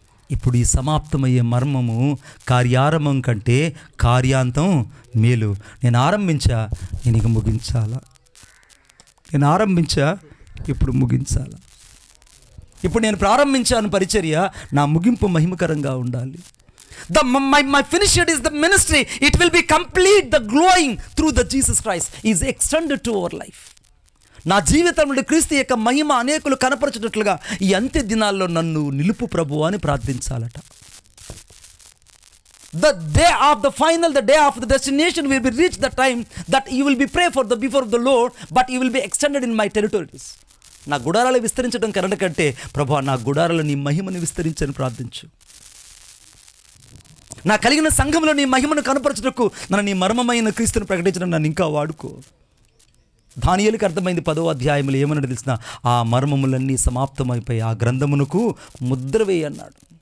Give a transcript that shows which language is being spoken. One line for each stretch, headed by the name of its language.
Telugu: ఇప్పుడు ఈ సమాప్తమయ్యే మర్మము కార్యారంభం కంటే కార్యాంతం మేలు. నేను ఆరంభించా, నేను ఇక ముగించాలా. నేను ఆరంభించా, ఇప్పుడు ముగించాలా. ఇప్పుడు నేను ప్రారంభించాను పరిచర్య, నా ముగింపు మహిమకరంగా ఉండాలి.
English: My finished is the ministry. It will be complete. The glowing through the Jesus Christ is extended to our life.
Telugu: నా జీవితం నుండి క్రీస్తు యొక్క మహిమ అనేకులు కనపరచినట్లుగా ఈ అంత్య దినాల్లో నన్ను నిలుపు ప్రభు అని ప్రార్థించాలట.
English: The day of the final, the day of the destination will be reached the time that you will be pray for the before the Lord, but you will be extended in my territories.
Telugu: నా గుడారాలు విస్తరించడం current కంటే ప్రభు నా గుడారాలు నీ మహిమను విస్తరించని ప్రార్థించు. నా కలిగిన సంఘంలో నీ మహిమను కనపరచుటకు నన్ను నీ మర్మమైన క్రీస్తును ప్రకటించడం నన్ను ఇంకా వాడుకో. దానియేలుకి అర్థమైంది 10వ అధ్యాయంలో ఏమన్నాడు తెలిసిన, ఆ మర్మములన్నీ సమాప్తమైపోయి ఆ గ్రంథమునకు ముద్ర వేయి అన్నాడు.